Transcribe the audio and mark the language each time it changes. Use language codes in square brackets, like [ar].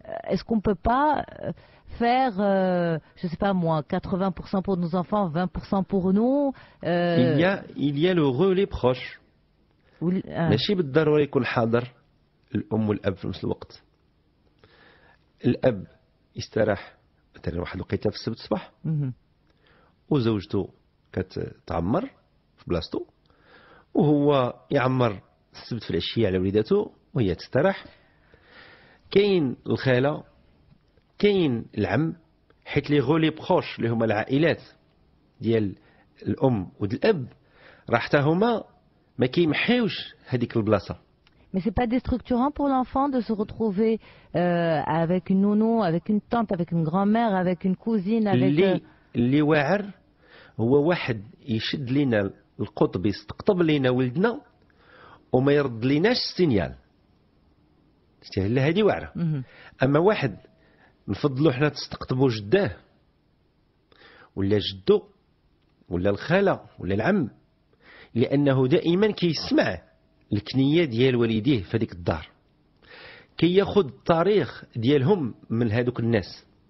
[fr] Est-ce qu'on peut pas faire je sais pas moi 80% pour nos enfants 20% pour nous il y a le relais proche [ar] ماشي بالضروري يكون حاضر الام والاب في نفس الوقت. الاب يستراح مثلا واحد الوقيته في السبت الصباح وزوجته كتعمر في بلاصتو وهو يعمر السبت في العشيه على وليداته وهي تستراح. كاين الخاله كاين العم حيت [fr] لي غولي بروش [ar] اللي هما العائلات ديال الام والاب راه حتى هما ما كيمحيوش هذيك البلاصه. [fr] Mais c'est pas déstructurant pour l'enfant de se retrouver avec une nounou, avec une tante, avec une grand-mère, avec une cousine, avec [ar] اللي واعر هو واحد يشد لينا القطب يستقطب لينا ولدنا وما يرد ليناش السينيال. لا هذه واعره. اما واحد نفضلوا حنا تستقطبوا جداه ولا جدو ولا الخاله ولا العم لانه دائما كيسمع الكنيه ديال والديه في هذيك الدار كياخذ التاريخ ديالهم من هذوك الناس.